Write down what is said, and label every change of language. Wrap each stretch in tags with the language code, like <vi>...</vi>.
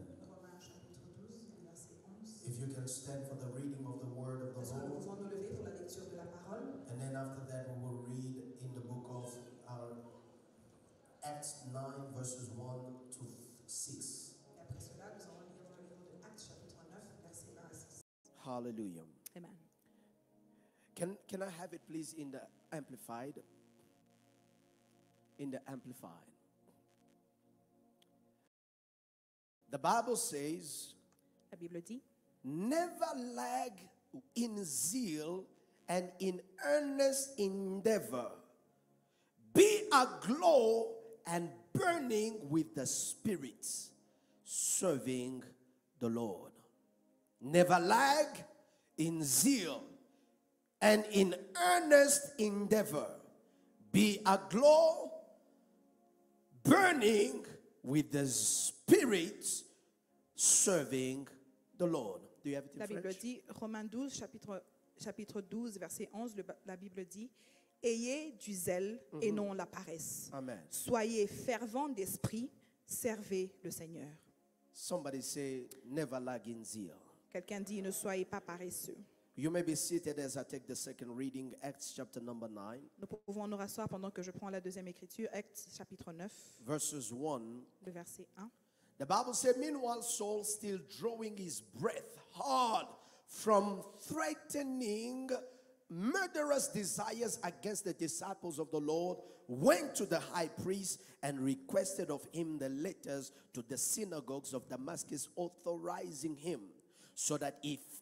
<fr>Romains chapitre 12, verset 11.</fr> <en>If you can stand for the reading of the word of the</en> <fr>Est-ce que nous</fr> <en>Lord.</en> <fr>pouvons nous lever pour la lecture de la parole?</fr> <en>And then after that we will read in the book of Acts 9, verses 1 to 6.</en> <fr>Et après cela, nous allons lire dans le livre de Actes chapitre 9, verset 1 à 6.</fr> <en>Hallelujah. Amen. Can I have it please in the amplified? In the amplified. The Bible says,</en> <fr>La Bible dit,</fr> <en>never lag in zeal and in earnest endeavor. Be aglow and burning with the Spirit, serving the Lord. Never lag in zeal and in earnest endeavor. Be aglow, burning with the Spirit, serving the Lord. Do you have it in</en> <fr>la Bible</fr> <en>French?</en> <fr>dit, Romains 12, chapitre 12, verset 11, la Bible dit, ayez du zèle et non la paresse. Amen. Soyez fervents d'esprit, servez le Seigneur.</fr> <en>Somebody say, never lag in zeal.</en> <fr>Quelqu'un dit, ne soyez pas paresseux.</fr> <en>You may be seated as I take the second reading, Acts chapter number 9,</en> <fr>Nous pouvons nous rasseoir pendant que je prends la deuxième écriture, Actes chapitre 9,</fr> <en>verses 1.</en> <fr>le verset 1.</fr> <en>The Bible said, meanwhile, Saul, still drawing his breath hard from threatening murderous desires against the disciples of the Lord, went to the high priest and requested of him the letters to the synagogues of Damascus, authorizing him, so that if</en>